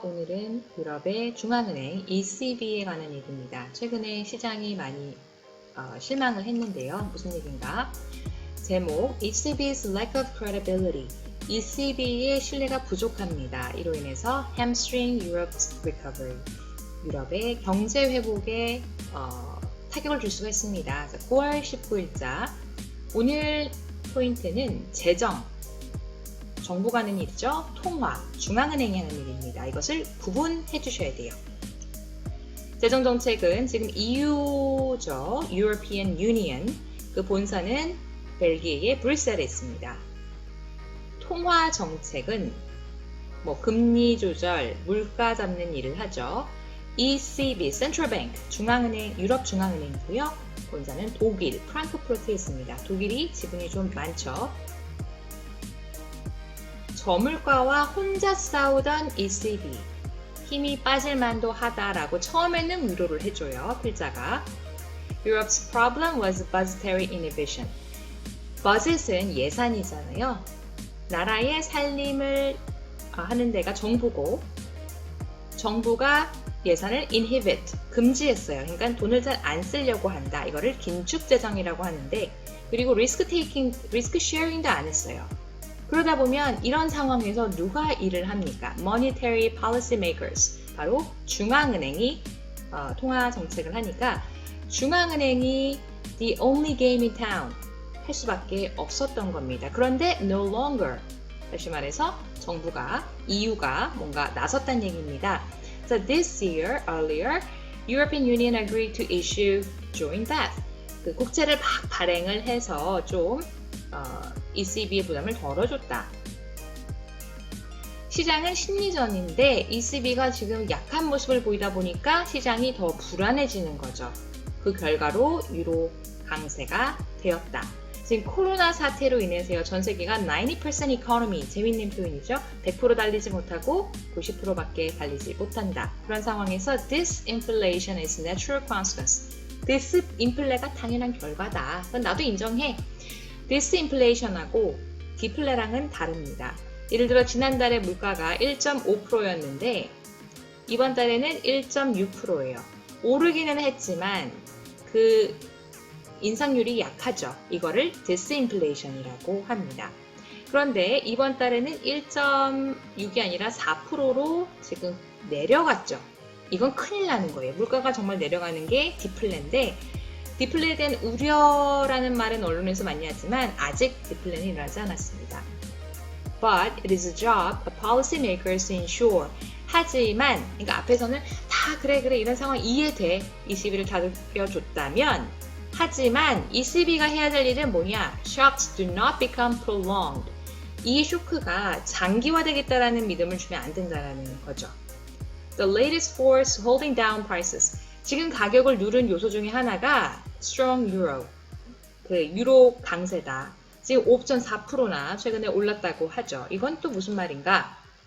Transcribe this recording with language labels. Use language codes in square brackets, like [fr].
[ko] 오늘은 유럽의 중앙은행 ECB에 관한 얘기입니다. 최근에 시장이 많이 실망을 했는데요. 무슨 얘기인가? 제목 [en] ECB's lack of credibility. [ko] ECB의 신뢰가 부족합니다. 이로 인해서 [en] hamstring Europe's recovery. [ko] 유럽의 경제 회복에 타격을 줄 수가 있습니다. 9월 19일자 오늘 포인트는 재정, 정부가 하는 일이죠. 통화, 중앙은행이 하는 일입니다. 이것을 구분해 주셔야 돼요. 재정정책은 지금 EU죠. [en] European Union. [ko] 그 본사는 벨기에의 브뤼셀에 있습니다. 통화 정책은 금리 조절, 물가 잡는 일을 하죠. ECB, Central Bank, 중앙은행, 유럽 중앙은행이고요. 본사는 독일, 프랑크푸르트에 있습니다. 독일이 지분이 좀 많죠. 저물가와 혼자 싸우던 ECB, 힘이 빠질 만도 하다라고 처음에는 위로를 해줘요. 필자가. [en] Europe's problem was budgetary inhibition. [ko] budget은 예산이잖아요. 나라의 살림을 하는 데가 정부고, 정부가 예산을 inhibit, 금지했어요. 그러니까 돈을 잘 안 쓰려고 한다. 이거를 긴축재정이라고 하는데, 그리고 리스크 쉐어링도 안 했어요. 그러다 보면 이런 상황에서 누가 일을 합니까? Monetary Policy Makers, 바로 중앙은행이 통화 정책을 하니까 중앙은행이 [en] the only game in town [ko] 할 수밖에 없었던 겁니다. 그런데 [en] no longer, [ko] 다시 말해서 정부가, EU가 뭔가 나섰다는 얘기입니다. [en] So this year, earlier, European Union agreed to issue joint debt. [ko] 그 국채를 막 발행을 해서 좀 ECB의 부담을 덜어줬다. 시장은 심리전인데 ECB가 지금 약한 모습을 보이다 보니까 시장이 더 불안해지는 거죠. 그 결과로 유로 강세가 되었다. 지금 코로나 사태로 인해서요, 전 세계가 90% economy, 재밌는 표현이죠. 100% 달리지 못하고 90%밖에 달리지 못한다. 그런 상황에서 [en] disinflation is natural consequence. [ko] 디스인플레가 당연한 결과다. 그건 나도 인정해. 디스인플레이션하고 디플레랑은 다릅니다. 예를 들어 지난달에 물가가 1.5%였는데 이번 달에는 1.6%예요. 오르기는 했지만 그 인상률이 약하죠. 이거를 디스인플레이션이라고 합니다. 그런데 이번 달에는 1.6이 아니라 4%로 지금 내려갔죠. 이건 큰일 나는 거예요. 물가가 정말 내려가는 게 디플레인데, 디플레에 대한 우려라는 말은 언론에서 많이 하지만 아직 디플레는 일어나지 않았습니다. [en] But it is a job of policymakers to ensure. [ko] 하지만, 그러니까 앞에서는 다 그래 이런 상황 이해돼. ECB를 다독여줬다면, 하지만 ECB가 해야 될 일은 뭐냐? [en] Shocks do not become prolonged. [ko] 이 쇼크가 장기화되겠다라는 믿음을 주면 안 된다라는 거죠. [en] The latest force holding down prices. [ko] 지금 가격을 누른 요소 중에 하나가 [en] strong euro, [ko] 유로 강세다. 지금 5.4%나 최근에 올랐다고 하죠. 이건 또 무슨 말인가?